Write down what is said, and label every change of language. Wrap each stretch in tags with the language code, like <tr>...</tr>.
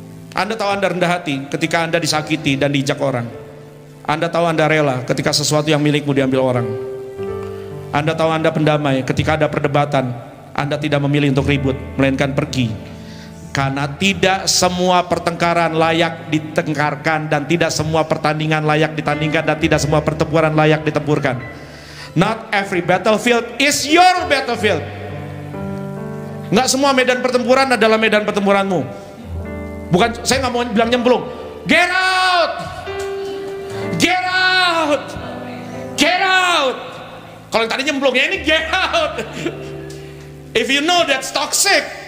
<id>Anda tahu Anda rendah hati ketika Anda disakiti dan diinjak orang. Anda tahu Anda rela ketika sesuatu yang milikmu diambil orang. Anda tahu Anda pendamai ketika ada perdebatan. Anda tidak memilih untuk ribut, melainkan pergi. Karena tidak semua pertengkaran layak ditengkarkan, dan tidak semua pertandingan layak ditandingkan, dan tidak semua pertempuran layak ditempurkan.</id> <en>Not every battlefield is your battlefield.</en> <id>Nggak semua medan pertempuran adalah medan pertempuranmu. Bukan, saya nggak mau bilang nyemplung.</id> <en>Get out, get out, get out.</en> <id>Kalau yang tadi nyemplung, ya ini</id> <en>get out. If you know that's toxic.</en>